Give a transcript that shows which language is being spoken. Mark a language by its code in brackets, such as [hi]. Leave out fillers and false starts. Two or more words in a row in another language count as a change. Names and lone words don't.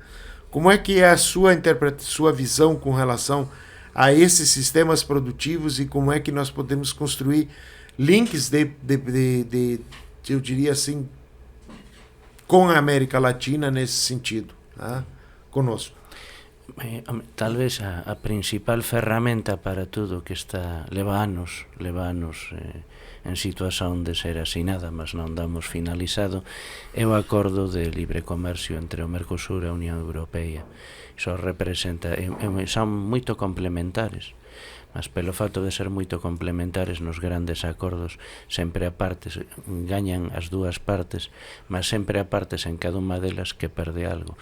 [pt] Como é que é a sua visão com relação a esses sistemas produtivos e como é que nós podemos construir links eu diria assim, com a América Latina nesse sentido, né? Conosco. [gl] Talvez a principal ferramenta para tudo que leva anos en situación de ser asinada, mas non damos finalizado, é o acordo de libre comercio entre o Mercosur e a Unión Europea. Iso representa, son moito complementares, mas pelo fato de ser moito complementares nos grandes acordos, sempre a partes gañan as dúas partes, mas sempre a partes en cada unha delas que perde algo.